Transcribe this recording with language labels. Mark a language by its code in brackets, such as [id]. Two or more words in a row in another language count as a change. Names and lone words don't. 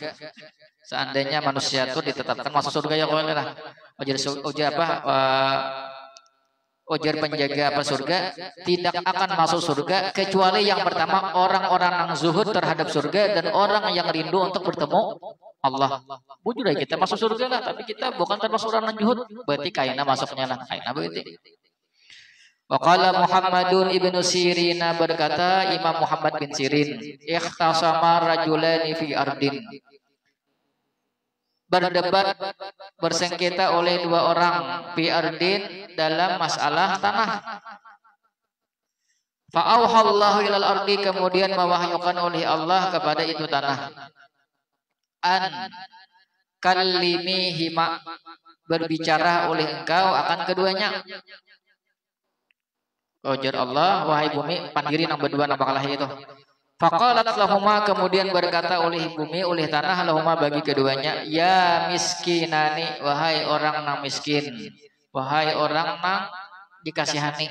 [id] Seandainya manusia itu ditetapkan masuk surga ya kalau lah. [bjn] Ujar apa? [id] Ujar penjaga apa surga tidak akan masuk surga kecuali yang pertama orang-orang yang zuhud terhadap surga dan orang yang rindu untuk bertemu Allah. [bjn] Bujur kita masuk surga lah, tapi kita bukan termasuk orang yang zuhud. Berarti kaina masuknya lah, kaina berarti. [ar] Waqala Muhammadun ibnu Sirin, [id] berkata Imam Muhammad bin Sirin, [ar] ikhtasama rajulani fi ardin. [id] Berdebat, bersengketa oleh dua orang [ar] fi ardin, [id] dalam masalah tanah. [ar] Fa'auhallahu ilal ardi, [id] kemudian mewahyukan oleh Allah kepada itu tanah. [ar] An kallimihima, [id] berbicara oleh engkau akan keduanya. [bjn] Ujar Allah, wahai bumi, pandiri nang berdua nang bakal itu. [ar] Faqalat lahuma, [id] kemudian berkata oleh bumi, oleh tanah, lahuma bagi keduanya, [ar] ya miskinani, [id] wahai orang nang miskin, wahai orang nang dikasihani.